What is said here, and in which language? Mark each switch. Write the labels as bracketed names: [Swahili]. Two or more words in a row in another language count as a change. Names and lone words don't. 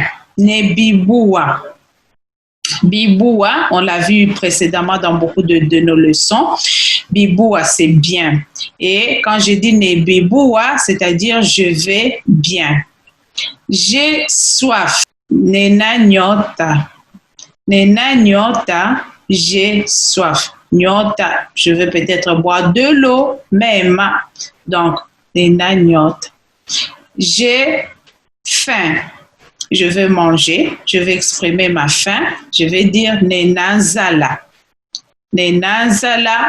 [Lingala] Ne biboua. [French] Biboua, on l'a vu précédemment dans beaucoup de nos leçons. Biboua, c'est bien. Et quand je dis ne biboua, c'est-à-dire je vais bien. J'ai soif. [Lingala] Nena nyota. Nena nyota, [French] j'ai soif. Nyota, je veux peut-être boire de l'eau, même. Donc, [Lingala] nena nyota. [French] J'ai faim. Je veux manger. Je vais exprimer ma faim. Je vais dire [Lingala] nena zala. Nena zala.